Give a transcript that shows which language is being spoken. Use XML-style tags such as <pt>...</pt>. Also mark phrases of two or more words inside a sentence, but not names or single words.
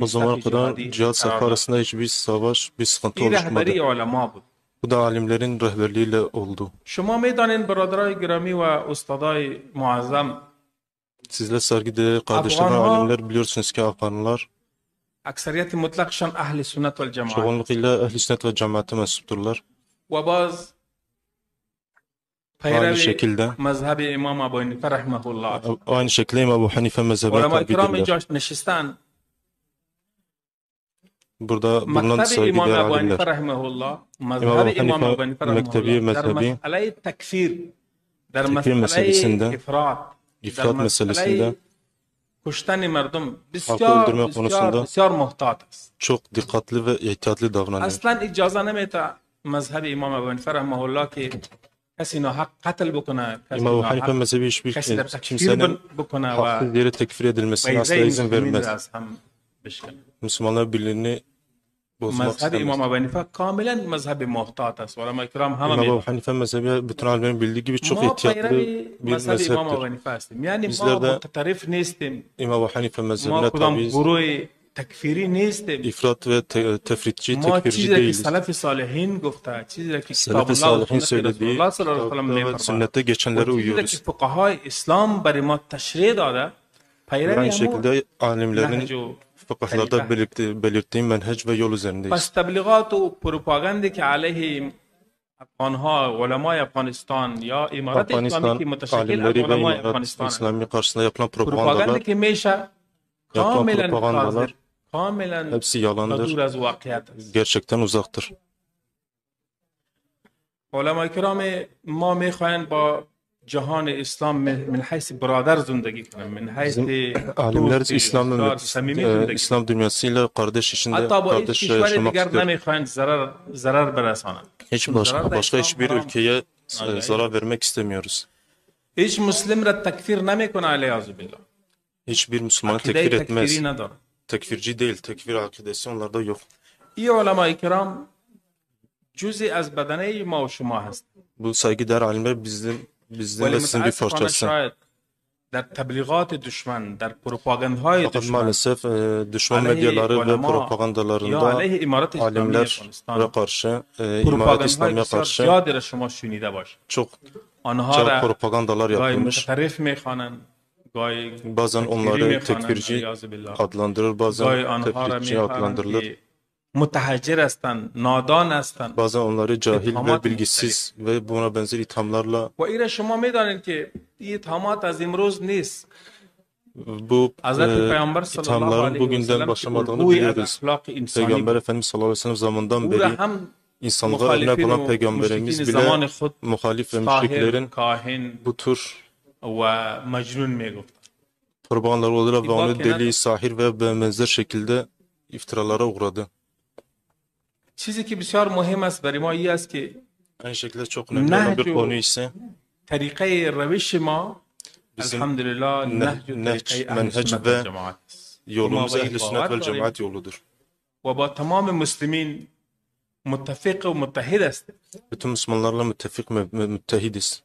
<tr>O zamana</tr> <fa>صف</fa> <tr>kadar</tr> <fa>جهادی</fa> <tr>cihat safı</tr> <fa>قرار داد.</fa> <tr>arasında hiçbir savaş, bir sıkıntı</tr> <fa>این</fa> <tr>oluşmadı.</tr> <fa>رهبری علما بود.</fa> <tr>Bu da alimlerin rehberliğiyle oldu.</tr> <fa>شما میدانید برادرای گرامی و استادای معظم،</fa> <tr>Sizler saygıdeğer kardeşlerim ve Afganlar- alimler biliyorsunuz ki Afganlar</tr> <fa>اکثریت مطلقشان اهل سنت و الجماعت</fa> <tr>çoğunlukla ehl-i sünnet ve cemaate mensupturlar.</tr> <fa>و باز</fa> <tr>Aynı</tr> <fa>پیرو</fa> <tr>şekilde</tr> <fa>مذهب امام ابو حنیفه</fa> <ar>رحمه الله.</ar> <tr>aynı şekilde İmam Ebu Hanife mezhebine</tr> <fa>علماء کرام</fa> <tr>tabidirler.</tr> <fa>اینجا نشستن.</fa> <tr>Burada bulunan</tr> <fa>مکتب امام</fa> <tr>saygıdeğer</tr> <fa>ابو حنیفه</fa> <tr>alimler.</tr> <ar>رحمه الله،</ar> <tr>İmam</tr> <fa>مذهب</fa> <tr>Ebu</tr> <fa>امام ابو</fa> <tr>Hanife</tr> <fa>حنیفه رحمه</fa> <tr>mektebi,</tr> <fa>الله در</fa> <tr>mezhebi</tr> <fa>مسئله تکفیر، در</fa> <tr>tekfir</tr> <fa>مسئله</fa> <tr>meselesinde,</tr> <fa>افراط، در</fa> <tr>ifrat meselesinde,</tr> <fa>مسئله کشتن مردم</fa> <tr>halkı</tr> <fa>بسیار</fa> <tr>öldürme</tr> <fa>بسیار</fa> <tr>konusunda</tr> <fa>بسیار محتاط است.</fa> <tr>çok dikkatli ve ihtiyatlı davranıyor.</tr> <fa>اصلا اجازه نمیده مذهب امام ابو حنیفه</fa> <ar>رحمه الله</ar> <fa>که کسی ناحق قتل بکنه، کسی</fa> <tr>İmam Ebu Hanife</tr> <fa>ناحق</fa> <tr>mezhebi hiçbir</tr> <fa>کسی در تکفیر</fa> <tr>kimsenin</tr> <fa>بکنه و</fa> <tr>haksız yere tekfir edilmesine asla</tr> <fa>بیضه</fa> <tr>izin</tr> <fa>مسلمین را</fa> <tr>vermez.</tr> <fa>از هم بشکنه.</fa> <tr>Müslümanlar birliğini bozmak</tr> <fa>مذهب امام</fa> <tr>istemez.</tr> <fa>ابو حنیفه کاملا مذهب محتاط است. علماء کرام همه</fa> <tr>İmam Ebu</tr> <fa>میدونن.</fa> <tr>Hanife mezhebi bütün alimlerin bildiği gibi çok</tr> <fa>ما</fa> <tr>ihtiyatlı</tr> <fa>پیرو</fa> <tr>bir</tr> <fa>مذهب امام ابو</fa> <tr>mezheptir.</tr> <fa>حنیفه هستیم، یعنی ما</fa> <tr>Bizler de</tr> <fa>متطرف نیستیم،</fa> <tr>İmam Ebu Hanife</tr> <fa>ما</fa> <tr>mezhebine</tr> <fa>کدام</fa> <tr>tabiiz.</tr> <fa>گروه تکفیری نیستیم.</fa> <tr>İfrat ve tefritçi,</tr> <fa>ما</fa> <tr>tekfirci</tr> <fa>چیزی را که</fa> <tr>değiliz.</tr> <fa>سلف صالحین گفته، چیزی را که کتاب</fa> <tr>Selef-i</tr> <fa>الله و</fa> <tr>Salihin</tr> <fa>سنت رسول</fa> <tr>söylediği</tr> <ar>الله صلی الله علیه و سلم</ar> <tr>kitapta ve</tr> <fa>میفرماید</fa> <tr>sünnette</tr> <fa>و</fa> <tr>geçenleri</tr> <fa>چیزی را که</fa> <tr>uyuyoruz.</tr> <fa>فقهای اسلام برای ما تشریح داده،</fa> <tr>Ve</tr> <fa>پیروی</fa> <tr>aynı</tr> <fa>همون</fa> <tr>şekilde</tr> <fa>نهج</fa> <tr>alimlerin</tr> <fa>و</fa> <tr>fıkıhlarda belirttiği menheç ve yol üzerindeyiz.</tr> <fa>پس تبلیغات و پروپاگاندی که علیه افغانها، علمای افغانستان یا امارت اسلامی</fa> <tr>Afganistan</tr> <fa>که متشکل از</fa> <tr>alimleri ve</tr> <fa>علمای</fa> <tr>İmarat</tr> <fa>افغانستان است،</fa> <tr>İslami karşısında yapılan</tr> <fa>پروپاگاندی</fa> <tr>propagandalar</tr> <fa>که میشه</fa> <tr>yapılan</tr> <fa>کاملا</fa> <tr>propagandalar</tr> <fa>کاذب، کاملا</fa> <tr>hepsi yalandır,</tr> <fa>دور از واقعیت است.</fa> <tr>gerçekten uzaktır.</tr> <fa>علمای کرام ما میخواهند با جهان اسلام</fa> <ar>من حیث</ar> <fa>برادر زندگی کنند،</fa> <ar>من حیث</ar> <tr>Alimler</tr> <fa>دوست</fa> <tr>İslam</tr> <fa>بسیار صمیمی زندگی</fa> <tr>İslam dünyasıyla kardeş içinde</tr> <fa>حتی با هیچ</fa> <tr>kardeş</tr> <fa>کشور</fa> <tr>yaşamak</tr> <fa>دیگر</fa> <tr>istiyor.</tr> <fa>نمیخواهند ضرر برسانند.</fa> <tr>Hiç</tr> <fa>چون ضرر در</fa> <tr>başka</tr> <fa>اسلام</fa> <tr>hiçbir</tr> <fa>حرام.</fa> <tr>ülkeye Acayip. zarar vermek istemiyoruz.</tr> <fa>هیچ مسلم را تکفیر نمیکنه</fa> <ar>علیه بالله.</ar> <tr>Hiçbir Müslümanı</tr> <fa>عقیده</fa> <tr>tekfir etmez.</tr> <fa>تکفیری نداره.</fa> <tr>Tekfirci değil, tekfir akidesi onlarda yok.</tr> <fa>این علمای کرام جزئی از بدنه ما و شما هست.</fa> <tr>Bu saygıdeğer alimler bizden</tr> <fa>ولی</fa> <tr>ve sizin bir</tr> <fa>متاسفانه</fa> <tr>parçası.</tr> <fa>شاید در تبلیغات دشمن، در پروپاگاندهای</fa> <tr>Fakat</tr> <fa>دشمن</fa> <tr>maalesef düşman</tr> <fa>علیه</fa> <tr>medyaları ve</tr> <fa>علما یا</fa> <tr>propagandalarında</tr> <fa>علیه امارت اسلامی</fa> <tr>alimler</tr> <fa>افغانستان</fa> <tr>ve karşı, imaret</tr> <fa>پروپاگاندهای</fa> <tr>İslami'ye</tr> <fa>بسیار</fa> <tr>karşı</tr> <fa>زیادی را شما شنیده باشید.</fa> <tr>çok</tr> <fa>آنها را</fa> <tr>propagandalar</tr> <fa>گاهی</fa> <tr>yapılmış.</tr> <fa>متطرف میخوانند، گاهی</fa> <tr>Bazen</tr> <fa>تکفیری</fa> <tr>onları</tr> <fa>میخوانند</fa> <tr>tekfirci</tr> <ar>علیاذ بالله،</ar> <tr>adlandırır,</tr> <fa>گاهی</fa> <tr>bazen</tr> <fa>آنها را</fa> <tr>tefrikçi</tr> <fa>میخوانند</fa> <tr>adlandırılır.</tr> <fa>که متحجر هستند، نادان هستند.</fa> <tr>Bazen onları cahil İthamat ve bilgisiz ve buna benzer ithamlarla</tr> <fa>و این را شما میدانید که این اتهامات از امروز نیست.</fa> <tr>bu</tr> <fa>حضرت پیامبر</fa> <ar>صلی الله</ar> <tr>ithamların</tr> <ar>علیه و</ar> <tr>bugünden</tr> <ar>سلم که</ar> <tr>başlamadığını</tr> <fa>الگوی از</fa> <tr>biliyoruz.</tr> <fa>اخلاق انسانی</fa> <tr>Peygamber</tr> <fa>بود،</fa> <tr>Efendimiz</tr> <ar>صلى الله عليه وسلم</ar> <tr>zamandan</tr> <fa>او را</fa> <tr>beri</tr> <fa>هم</fa> <tr>insanlığa örnek</tr> <fa>مخالفین</fa> <tr>olan</tr> <fa>و</fa> <tr>peygamberimiz</tr> <fa>مشرکین</fa> <tr>bile</tr> <fa>زمان خود</fa> <tr>muhalif ve</tr> <fa>ساحر،</fa> <tr>müşriklerin</tr> <fa>کاهن</fa> <tr>bu tür</tr> <fa>و مجنون میگفت.</fa> <tr>propagandalar oluyor ve İbak onu kenar- deli, sahir ve benzer şekilde iftiralara uğradı.</tr> <fa>چیزی که بسیار مهم است برای ما این است که</fa> <tr>Aynı şekilde çok önemli olan bir Nehcu- konu ise</tr> <fa>طریقه روش ما</fa> <tr>bizim</tr> <fa>الحمدلله نهج و</fa> <tr>nehc,</tr> <fa>طریقه اهل</fa> <tr>menheç</tr> <fa>سنت</fa> <tr>ve</tr> <fa>و جماعت است</fa> <tr>yolumuz</tr> <fa>ما به</fa> <tr>ehl-i</tr> <fa>این</fa> <tr>sünnet</tr> <fa>باور</fa> <tr>vel</tr> <fa>داریم</fa> <tr>cemaat yoludur.</tr> <fa>و با تمام مسلمین متفق و متحد است.</fa> <tr>Bütün Müslümanlarla müttefik müttehidiz.</tr>